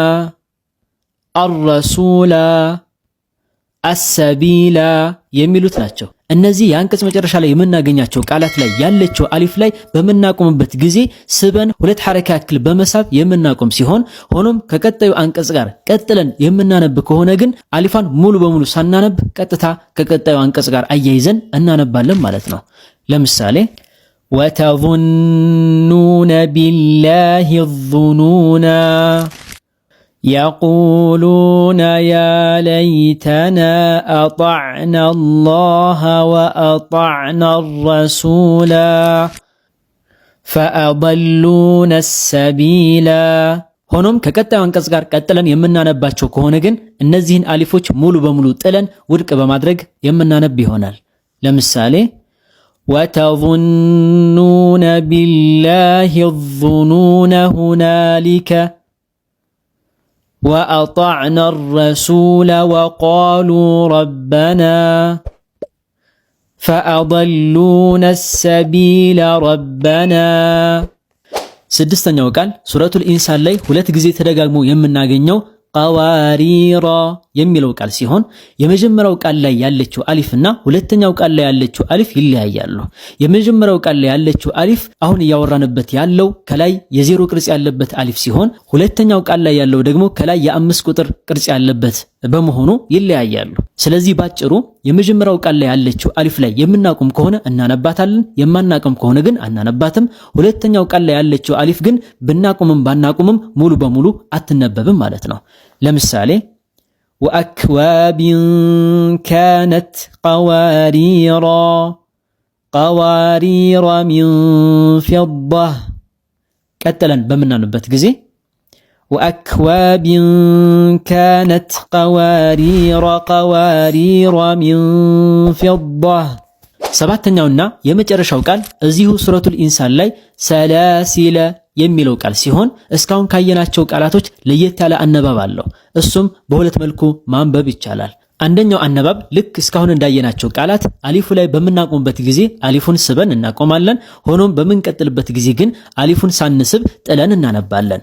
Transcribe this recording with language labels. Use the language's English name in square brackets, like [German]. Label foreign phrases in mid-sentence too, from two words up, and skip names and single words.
[Amharic] አረሱላ፣ አሰቢላ የሚሉት ናቸው። እነዚህ የአንቀጽ መጨረሻ ላይ የምናገኛቸው ቃላት ላይ ያለችው አሊፍ ላይ በምናቆምበት ጊዜ ስበን ሁለት ሐረካ ያክል በመሳብ የምናቆም ሲሆን ሆኖም ከቀጣዩ አንቀጽ ጋር ቀጥለን የምናነብ ከሆነ ግን አሊፋን ሙሉ በሙሉ ሳናነብ ቀጥታ ከቀጣዩ አንቀጽ ጋር አያይዘን እናነባለን ማለት ነው። ለምሳሌ [Arabic] وتظنون بالله الظنونا يقولون يا ليتنا أطعنا الله وأطعنا الرسولا فأضلونا السبيلا [Amharic] ሆኖም ከቀጣዩ አንቀጽ ጋር ቀጥለን የምናነባቸው ከሆነ ግን እነዚህን አሊፎች ሙሉ በሙሉ ጥለን ውድቅ በማድረግ የምናነብ ይሆናል። ለምሳሌ [Arabic] وتظنون بالله الظنون هنالك وأطعنا الرسول وقالوا ربنا فأضلونا السبيل ربنا [Amharic] ስድስተኛው ቃል ሱረቱል ኢንሳን ላይ ሁለት ጊዜ ተደጋግሞ የምናገኘው ቀዋሪራ የሚለው ቃል ሲሆን የመጀመሪያው ቃል ላይ ያለችው አሊፍና ሁለተኛው ቃል ላይ ያለችው አሊፍ ይለያያሉ። የመጀመሪያው ቃል ላይ ያለችው አሊፍ አሁን እያወራንበት ያለው ከላይ የዜሮ ቅርጽ ያለበት አሊፍ ሲሆን ሁለተኛው ቃል ላይ ያለው ደግሞ ከላይ የአምስት ቁጥር ቅርጽ ያለበት በመሆኑ ይለያያሉ። ስለዚህ ባጭሩ የመጀመሪያው ቃል ላይ ያለችው አሊፍ ላይ የምናቆም ከሆነ እናነባታለን፣ የማናቆም ከሆነ ግን አናነባትም። ሁለተኛው ቃል ላይ ያለችው አሊፍ ግን ብናቆምም ባናቆምም ሙሉ በሙሉ አትነበብም ማለት ነው። ለምሳሌ [Arabic] وأكواب كانت قوارير من فضة [Amharic] ቀጥለን በምናነብበት ጊዜ [Arabic] وأكواب كانت قوارير من فضة [Amharic] ሰባተኛውና የመጨረሻው ቃል እዚሁ ሱረቱል ኢንሳን ላይ ሰላሲለ የሚለው ቃል ሲሆን እስካሁን ካየናቸው ቃላቶች ለየት ያለ አነባብ አለው። እሱም በሁለት መልኩ ማንበብ ይቻላል። አንደኛው አነባብ ልክ እስካሁን እንዳየናቸው ቃላት አሊፉ ላይ በምናቆምበት ጊዜ አሊፉን ስበን እናቆማለን። ሆኖም በምንቀጥልበት ጊዜ ግን አሊፉን ሳንስብ ጥለን እናነባለን።